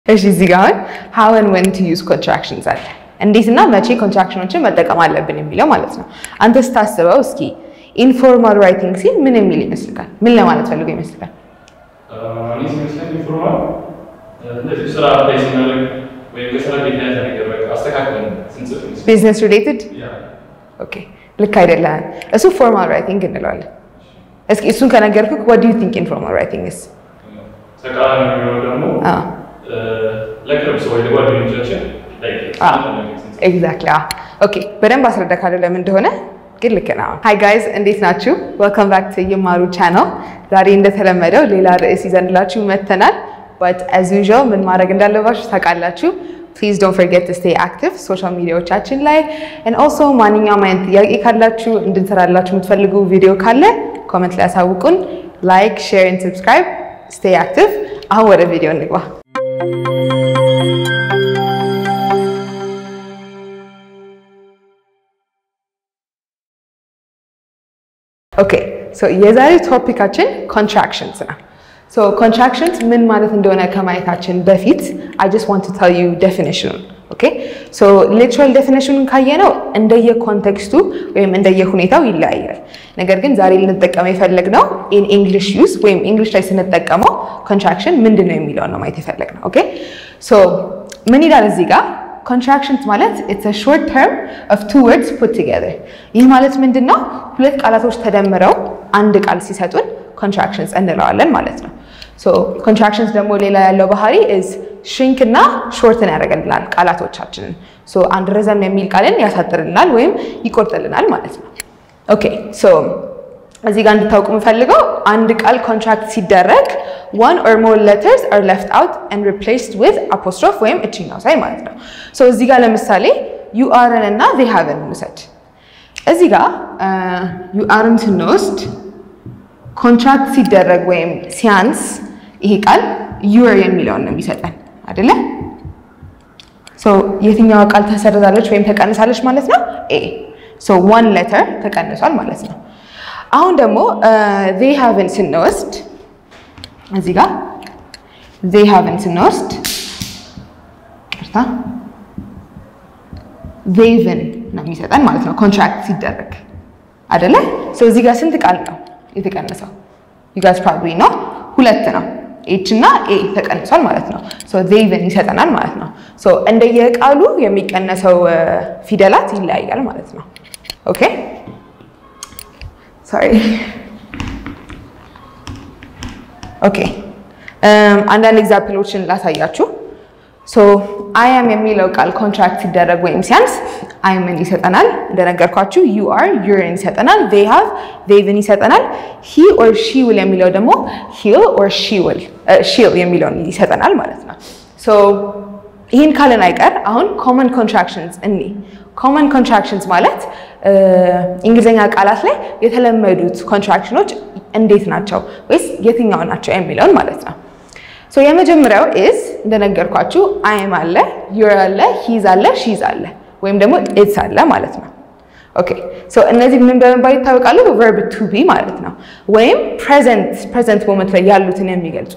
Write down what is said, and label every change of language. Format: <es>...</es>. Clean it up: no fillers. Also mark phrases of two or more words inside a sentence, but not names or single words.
<am>እሺ እዚህ ጋር</am> <en>how and when to use contractions</en> <am>አለ እንዴትና መቼ ኮንትራክሽኖችን መጠቀም አለብን የሚለው ማለት ነው አንተ ስታስበው እስኪ</am> <en>informal writing</en> <am>ሲል ምን የሚል ይመስልካል ምን ለማለት ፈልጎ ይመስልካል አኒስ መስለን ኢንፎርማል እንደዚህ ስራ ላይ ሲናደርግ ወይ ከስራ ጋር የተያያዘ ነገር በቃ አስተካክለን ስንጽፍ</am> <en>business related okay</en> <am>ልክ አይደለም እሱ</am> <en>formal writing</en> <am>እንለዋለን እስኪ እሱን ከነገርኩክ</am> <en>what do you think informal writing is</en> <am>ተቃራኒ ነው ደግሞ ለቅርብ ሰው ወይ ጓደኞቻችን</am> <en>exactly okay</en> <am>በደንብ አስረዳካለሁ ለምን እንደሆነ ግን ልክ ነው</am> <en>hi guys</en> <am>እንዴት ናችሁ</am> <en>welcome back to</en> <am>ይማሩ channel ዛሬ እንደተለመደው ሌላ ርዕስ ይዘንላችሁ መተናል</am> <en>but as usual</en> <am>ምን ማድረግ እንዳለባችሁ ታውቃላችሁ</am> <en>please don't forget to stay active social media</en> <am>ቻችን ላይ</am> <en>and also</en> <am>ማንኛውም አይነት ጥያቄ ካላችሁ እንድንሰራላችሁ የምትፈልጉ ቪዲዮ ካለ ኮሜንት ላይ አሳውቁን</am> <en>like share and subscribe stay active</en> <am>አሁን ወደ ቪዲዮ እንግባ</am> <en>Okay, so</en> <am>የዛሬ ቶፒካችን contractions ነው.</am> <en>So contractions</en> <am>ምን ማለት እንደሆነ ከማየታችን በፊት</am> <en>I just want to tell you definition. Okay? So literal definition</en> <am>ካየነው እንደየ ኮንቴክስቱ ወይም እንደየ ሁኔታው ይለያያል. ነገር ግን ዛሬ ልንጠቀመው የፈለግነው</am> <en>in English use</en> <am>ወይም English ላይ ስንጠቀመው contraction ምንድነው የሚለው ነው ማየት የፈለግነው. Okay?</am> <en>So</en> <am>ምን ይላል እዚህ ጋር</am> <en>Contractions ማለት it's a short term of two words put together.</en> <am>ይህ ማለት ምንድነው? ሁለት ቃላቶች ተደምረው አንድ ቃል ሲሰጡን contractions እንለዋለን ማለት ነው.</am> <en>So contractions</en> <am>ደግሞ ሌላ ያለው ባህሪ</am> <en>is shrink</en> <am>እና shorten ያደርግልናል ቃላቶቻችንን. So አንድ ረዘም የሚል ቃልን ያሳጥርልናል ወይም ይቆርጥልናል ማለት ነው.</am> <en>Okay, so</en> <am>እዚህ ጋር እንድታውቁ የምፈልገው አንድ ቃል</am> <en>contract ሲደረግ one or more letters are left out and replaced with apostrophe</en> <am>ወይም እቺኛው ሳይ ማለት ነው so እዚህ ጋር ለምሳሌ</am> <en>you are</en> <am>እና they have እንውሰድ እዚህ ጋር</am> <en>you are</en> <am>ስንወስድ contract ሲደረግ ወይም ሲያንስ ይሄ ቃል</am> <en>you are</en> <am>የሚለውን ነው የሚሰጠን አይደለ so የትኛው ቃል ተሰርዛለች ወይም ተቀንሳለች ማለት ነው a</am> <en>so one letter</en> <am>ተቀንሷል ማለት ነው አሁን ደግሞ</am> <en>they have</en> <am>ስንወስድ እዚህ ጋር</am> <en>they haven't</en> <am>ስንወስድ ቅርታ they've ነው የሚሰጠን ማለት ነው ኮንትራክት ሲደረግ አይደለ so እዚህ ጋር ስንት ቃል ነው የተቀነሰው</am> <en>you guys probably know</en> <am>ሁለት ነው h እና a ተቀንሷል ማለት ነው</am> <en>so they've</en> <am>ይሰጠናል ማለት ነው so እንደየቃሉ የሚቀነሰው ፊደላት ይለያያል ማለት ነው okay</am> <en>sorry okay</en> <am>አንዳንድ ኤግዛምፕሎችን ላሳያችሁ</am> <en>so I am</en> <am>የሚለው ቃል ኮንትራክት ሲደረግ ወይም ሲያንስ</am> <en>I am</en> <am>ይሰጠናል እንደነገርኳችሁ</am> <en>you are you're</en> <am>ይሰጠናል</am> <en>they have they've</en> <am>ይሰጠናል</am> <en>he or she will</en> <am>የሚለው ደግሞ</am> <en>he'll or she'll</en> <am>የሚለውን ይሰጠናል ማለት ነው so ይሄን ካለን አይቀር አሁን</am> <en>common contractions common contractions</en> <am>ማለት እንግሊዘኛ ቃላት ላይ የተለመዱት ኮንትራክሽኖች እንዴት ናቸው ወይስ የትኛው ናቸው የሚለውን ማለት ነው so የመጀመሪያው is እንደነገርኳችሁ</am> <en>I am</en> <am>አለ you're አለ he's አለ she's አለ ወይም ደግሞ it's አለ ማለት ነው</am> <en>okay so</en> <am>እነዚህ ምን በመባል ይታወቃሉ</am> <en>verb to be</en> <am>ማለት ነው ወይም</am> <en>present moment</en> <am>ላይ ያሉትን የሚገልጹ</am>